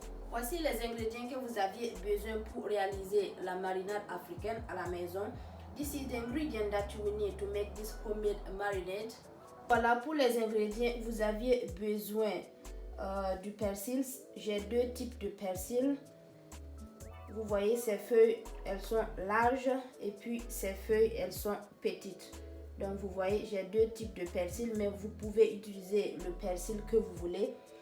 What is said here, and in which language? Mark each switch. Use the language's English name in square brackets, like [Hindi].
[French] Voici les ingrédients que vous aviez besoin pour réaliser la marinade africaine à la maison. [English] This is the ingredient that you will need to make this homemade marinade. [French] Voilà pour les ingrédients. Vous aviez besoin du persil. J'ai deux types de persil. Vous voyez, ces feuilles, elles sont larges et puis ces feuilles, elles sont petites. Donc vous voyez, j'ai deux types de persil, mais vous pouvez utiliser le persil que vous voulez.